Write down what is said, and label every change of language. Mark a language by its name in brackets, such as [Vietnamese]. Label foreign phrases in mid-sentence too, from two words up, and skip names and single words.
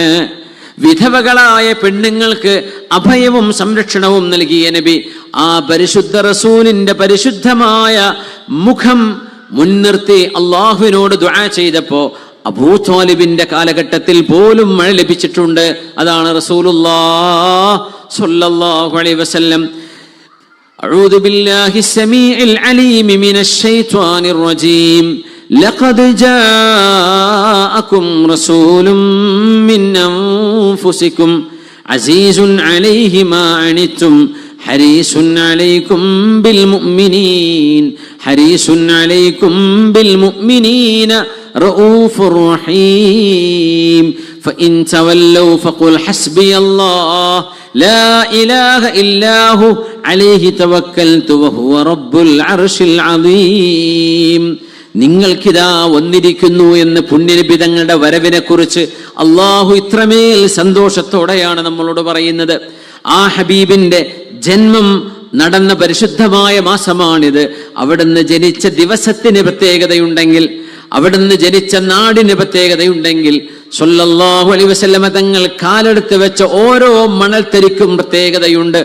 [Malayalam] വിധവകളായ പെണ്ണുങ്ങൾക്ക് അഭയവും സംരക്ഷണവും നൽകിയ നബി ആ പരിശുദ്ധ റസൂലിന്റെ പരിശുദ്ധമായ മുഖം മുൻനിർത്തി അള്ളാഹുവിനോട് ദുആ ചെയ്തപ്പോ അബൂ ത്വാലിബിന്റെ കാലഘട്ടത്തിൽ പോലും മഴ ലഭിച്ചിട്ടുണ്ട്. [Arabic] അതാണ് رسول الله صلى الله عليه وسلم. أعوذ بالله السميع العليم من الشيطان الرجيم لقد جاءكم رسول من أنفسكم عزيز عليه ما عنتم حريص عليكم بالمؤمنين رؤوف رحيم فإن تولوا فقل حسبي الله لا إله إلا هو عليه توكلت وهو رب العرش العظيم. [Malayalam] നിങ്ങൾക്കിതാ വന്നിരിക്കുന്നു എന്ന് പുണ്യനബി തങ്ങളുടെ വരവിനെ കുറിച്ച് അള്ളാഹു ഇത്രമേൽ സന്തോഷത്തോടെയാണ് നമ്മളോട് പറയുന്നത്. ആ ഹബീബിന്റെ ജന്മം നടന്ന പരിശുദ്ധമായ മാസമാണിത്. അവിടുന്ന് ജനിച്ച ദിവസത്തിന് പ്രത്യേകതയുണ്ടെങ്കിൽ, അവിടുന്ന് ജനിച്ച നാടിന് പ്രത്യേകതയുണ്ടെങ്കിൽ, [Arabic] صلى الله عليه وسلم [Malayalam] തങ്ങൾ കാലെടുത്ത് വെച്ച ഓരോ മണൽത്തരിക്കും പ്രത്യേകതയുണ്ട്.